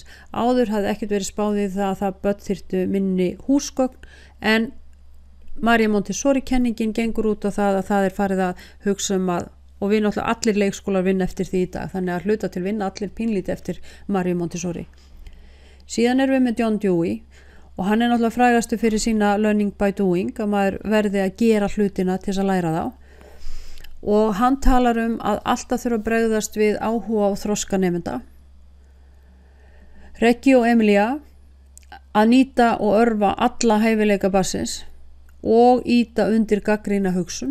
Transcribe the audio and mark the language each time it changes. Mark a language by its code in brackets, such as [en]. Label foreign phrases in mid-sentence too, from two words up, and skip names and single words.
[is] Áður hafði ekkert verið spáð í það að það börn þyrftu minni húsgögn en Maria Montessori kenningin gengur út á það að það farið að hugsa að og við náttúrulega allir leikskólar vinna eftir því í dag þannig að hluta til vinna allir pínlítið eftir Maria Montessori. Síðan við með John Dewey og hann náttúrulega frægastu fyrir sína [en] learning by doing, [is] að maður verði að gera hlutina til þess að læra þá. Og hann talar að alltaf þurfa að bregðast við áhuga og þroska nemenda. Reggio Emilia, að nýta og örva alla hæfileika barnsins og ýta undir gagnrýna hugsun.